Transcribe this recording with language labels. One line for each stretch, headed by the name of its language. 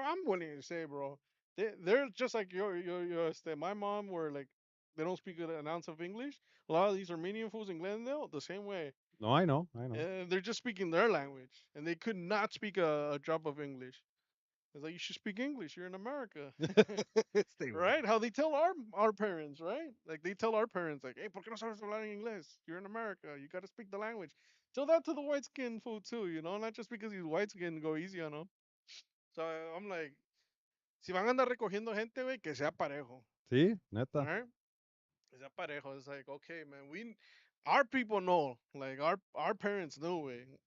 English: I'm willing to say, bro, they're just like my mom, where like they don't speak an ounce of English. A lot of these Armenian fools in Glendale, the same way. No, I know, I know. And they're just speaking their language, and they could not speak a drop of English. It's like you should speak English. You're in America. Stay with Right? How they tell our parents, right? Like they tell our parents, like, "Hey,
Spanish: ¿por qué no sabes hablar en inglés?
English: You're in America. You got to speak the language." Tell that to the white skin fool too, not just because he's white skin go easy on him. So I'm like,
Spanish: si van a andar recogiendo gente, güey, que sea parejo, Sí, neta. right? Que sea parejo.
English: It's like, okay, man, our people know, like our parents know, way.